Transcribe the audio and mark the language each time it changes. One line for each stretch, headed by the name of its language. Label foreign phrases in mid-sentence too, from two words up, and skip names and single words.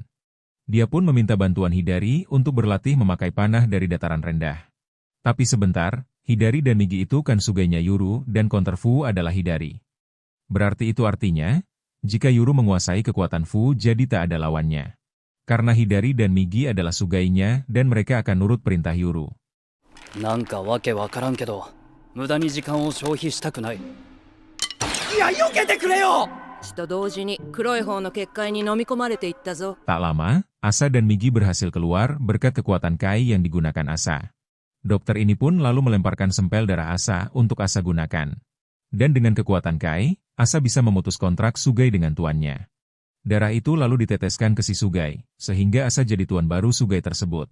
Indonesian: Dia pun meminta bantuan Hidari untuk berlatih memakai panah dari dataran rendah. Tapi sebentar, Hidari dan Migi itu kan Sugainya Yuru dan konter Fu adalah Hidari. Berarti itu artinya, jika Yuru menguasai kekuatan Fu jadi tak ada lawannya. Karena Hidari dan Migi adalah Sugainya dan mereka akan nurut perintah Yuru.
Japanese: なんかわけわからんけど、無駄に時間を消費したくない。いや、避けてくれよ。血と同時に黒い方の結界に飲み込まれていったぞ。
Indonesian: Tak lama, Asa dan Migi berhasil keluar berkat kekuatan Kai yang digunakan Asa. Dokter ini pun lalu melemparkan sempel darah Asa untuk Asa gunakan. Dan dengan kekuatan Kai, Asa bisa memutus kontrak Sugai dengan tuannya. Darah itu lalu diteteskan ke si Sugai, sehingga Asa jadi tuan baru Sugai tersebut.